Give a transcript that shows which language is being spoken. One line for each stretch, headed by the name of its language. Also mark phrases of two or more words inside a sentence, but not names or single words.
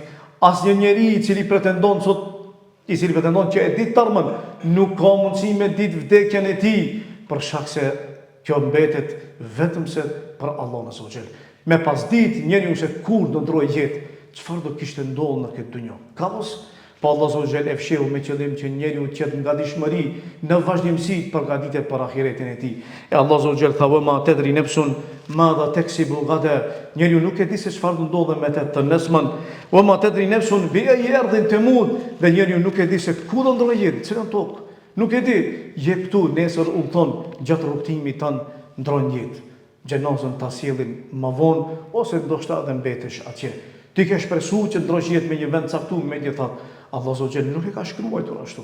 Albanian: Asnjë njeri i cili pretendon që e di tërmën, nuk ka mundësi me ditë vdekjen e tij, për shkak se kjo mbetet vetëm se për Allahun
Arabic: عز وجل.
Albanian: Me pas ditë njeriu se kur do ndrojë jetë, çfarë do kishte ndodhur në këtë dunjë. Ka mos? Po Allah
Arabic: عز وجل
Albanian: e fshehu me qëllim që njeriu të jetë nga dishmëri në vazhdimsi të përgatitet për ahiretin e tij.
Arabic: E الله عز وجل tha ما تدري نفس ماذا تكسب غدا.
Albanian: Njeriu nuk e di se çfarë do ndodhe me të nesërmen.
Arabic: وما تدري نفس بأي أرض تموت.
Albanian: Dhe njeriu nuk e di se ku do ndrojë jetë, çfarë tokë. Nuk e di, jep këtu, nesër udhton gjatë rrugtimit tan ndron jetë. Gjenazën ta sjellin më vonë ose ndoshta edhe mbetesh atje. Ti ke shpresuar që ndrosh jetë me një vend caktuar, megjithatë Allah zotë nuk e ka shkruar ashtu.